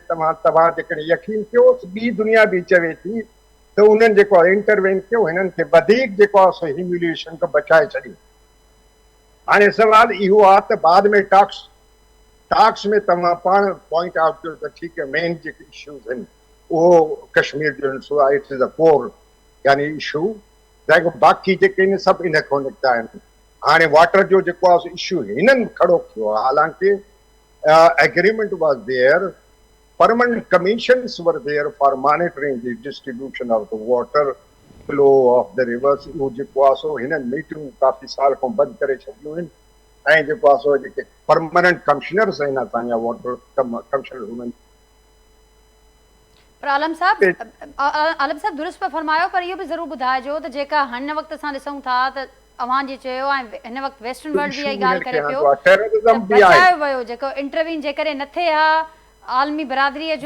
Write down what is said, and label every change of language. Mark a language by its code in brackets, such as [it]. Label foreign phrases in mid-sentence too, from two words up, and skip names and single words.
[sd] तव्हां जेकॾहिं यकीन कयो, ॿी दुनिया बि चवे थी त उन्हनि जेको आहे इंटरवेन कयो, हिननि खे वधीक जेको आहे सो ह्यूमिलिएशन खां बचाए छॾियो। हाणे सवाल इहो आहे त बाद में टाक्स में तव्हां पाण [en] point out [sd] कयो त ठीकु आहे, मेन जेके इशूज़ आहिनि उहो कश्मीर जो [en] it's is a core [sd] यानी इशू, बाक़ी जेके आहिनि सभु इन खां निकिता आहिनि। हाणे वाटर जो जेको आहे इशू हिननि खड़ो कयो आहे, [en] हालांकि agreement was there, permanent commissions were there for monitoring the distribution of the water flow of the rivers. [sd] उहो जेको आहे सो हिननि मीटिंगूं काफ़ी साल खां बंदि करे छॾियूं आहिनि, ऐं जेको आहे सो जेके [en] permanent commissioners [sd] आहिनि असांजा [en] water commissioner [sd] हुननि। पर आलम साहब दुरुस्त पिया फरमायो, पर इहो बि ज़रूरु ॿुधाइजो त जेका हिन वक़्तु असां ॾिसूं था त अव्हां जी चयो ऐं हिन वक़्तु [en] western world [sd] बि इहा ॻाल्हि करे पियो, बचायो वियो जेको इंटरवीन जेकॾहिं न थिए हा आलमी बरादरीअ जो